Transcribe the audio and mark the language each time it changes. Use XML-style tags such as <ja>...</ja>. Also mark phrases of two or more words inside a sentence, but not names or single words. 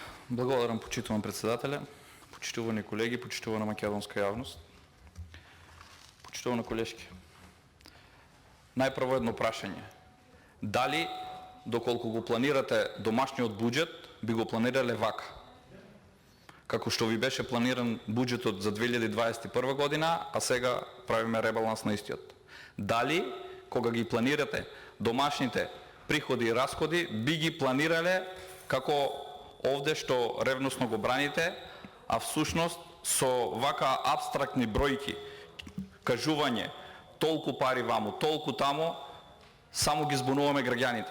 <mk>Благодарам, почитувам председателя, почитувани колеги, почитувана македонска javnost, почитувана колешки. Najprvo jedno prašanje. Da li, dokoliko го планирате домашниот буџет, би го планирале вака? Како што ви беше планиран буџетот за 2021 година, а сега правиме ребаланс на истиот. Дали, кога ги планирате домашните приходи и расходи, би ги планирале како овде што ревносно го браните, а всушност со вака абстрактни бројки, кажување, толку пари ваму, толку таму, само ги збунуваме граѓаните.</mk>